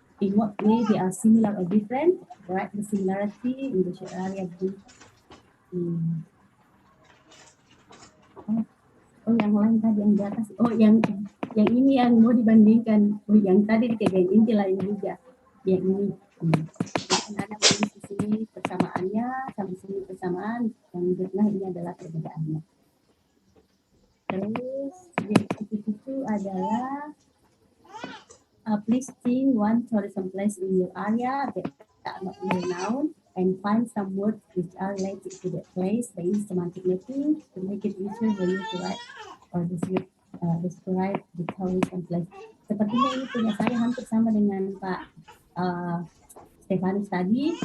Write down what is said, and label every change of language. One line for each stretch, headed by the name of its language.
English: In what way they are similar or different? Write the similarity in the area group.
Indonesian: Oh, yang lain tadi yang di atas. Oh, yang ini yang mau dibandingkan. Oh, yang tadi di kegiatan inti lain juga. Yang ini. Ada di sini persamaannya sampai sini kesamaan, yang jurnah ini adalah perbedaannya. Terus yang itu adalah
English: please think one tourism place in your area that are not well known and find some words which are related to that place by using semantic mapping to make it easier for you to write or describe the tourism place.
Indonesian: Sepertinya ini punya saya hampir sama dengan Pak Stefanus tadi.